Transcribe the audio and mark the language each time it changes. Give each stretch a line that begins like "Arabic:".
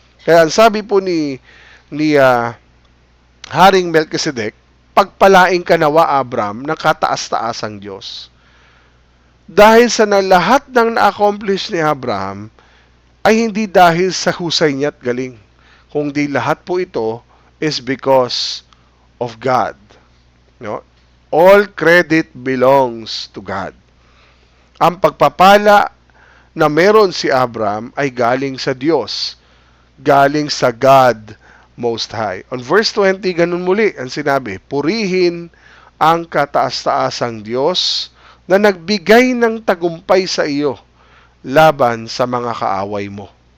Filipino: Kaya ang sabi po ni Haring Melchizedek, pagpalaing ka nawa, Abraham, ng kataas-taasang Diyos. Dahil sa lahat ng na-accomplish ni Abraham, ay hindi dahil sa husay niya at galing, kundi lahat po ito
English: is because of God. No? All credit belongs to God.
Filipino: Ang pagpapala na meron si Abraham ay galing sa Diyos, galing sa God Most High.
English: On verse 20,
Filipino: ganun muli ang sinabi, purihin ang kataas-taasang Diyos na nagbigay ng tagumpay sa iyo laban sa mga kaaway mo.